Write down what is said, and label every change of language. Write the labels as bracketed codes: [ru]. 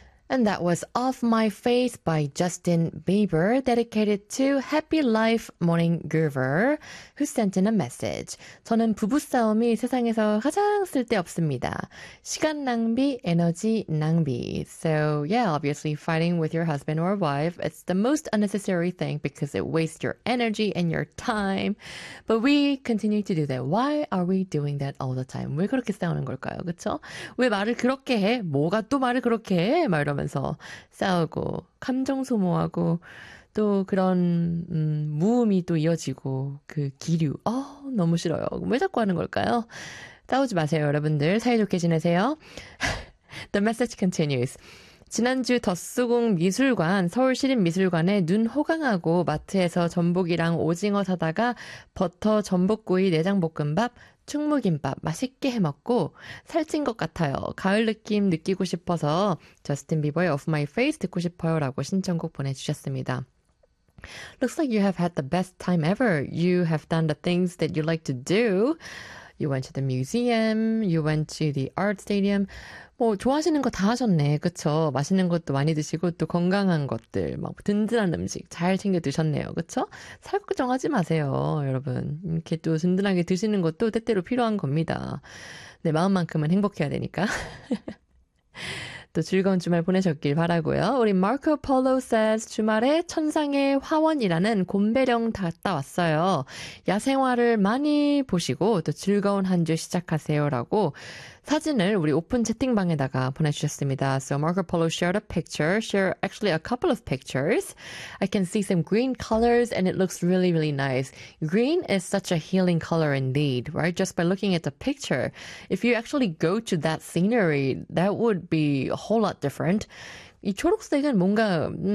[en] And that was Off My Face by Justin Bieber, dedicated to Happy Life Morning Groover, who sent in a message. [ko] 저는 부부싸움이 세상에서 가장 쓸데없습니다. 시간 낭비, 에너지 낭비. [en] So yeah, obviously fighting with your husband or wife, it's the most unnecessary thing because it wastes your energy and your time. But we continue to do that. Why are we doing that all the time? [ko] 왜 그렇게 싸우는 걸까요? 그쵸? 왜 말을 그렇게 해? 뭐가 또 말을 그렇게 해? 이러면서 싸우고 감정 소모하고 또 그런 무음이 또 이어지고 그 기류 너무 싫어요. 왜 자꾸 하는 걸까요? 싸우지 마세요, 여러분들. 사이좋게 지내세요. [en] The message continues. [ko] 지난주 덧수궁 미술관, 서울시립미술관에 눈 호강하고 마트에서 전복이랑 오징어 사다가 버터, 전복구이, 내장볶음밥, 충무김밥 맛있게 해먹고 살찐 것 같아요. 가을 느낌 느끼고 싶어서 저스틴 비버의 Off My Face 듣고 싶어요 라고 신청곡 보내주셨습니다. [en] Looks like you have had the best time ever. You have done the things that you like to do. You went to the museum, you went to the art stadium. [ko] 뭐 좋아하시는 거 다 하셨네. 그쵸? 맛있는 것도 많이 드시고 또 건강한 것들, 막 든든한 음식 잘 챙겨 드셨네요. 그쵸? 살 걱정하지 마세요, 여러분. 이렇게 또 든든하게 드시는 것도 때때로 필요한 겁니다. 내 마음만큼은 행복해야 되니까. 또 즐거운 주말 보내셨길 바라고요. 우리 Marco Polo says 주말에 천상의 화원이라는 곰배령 갔다 왔어요. 야생화를 많이 보시고 또 즐거운 한 주 시작하세요라고 사진을 우리 오픈 채팅방에다가 보내주셨습니다. [en] So Marco Polo shared a picture, actually a couple of pictures. I can see some green colors and it looks really, really nice. Green is such a healing color indeed, right? Just by looking at the picture. If you actually go to that scenery, that would be a whole lot different. [ko] 이 초록색은 뭔가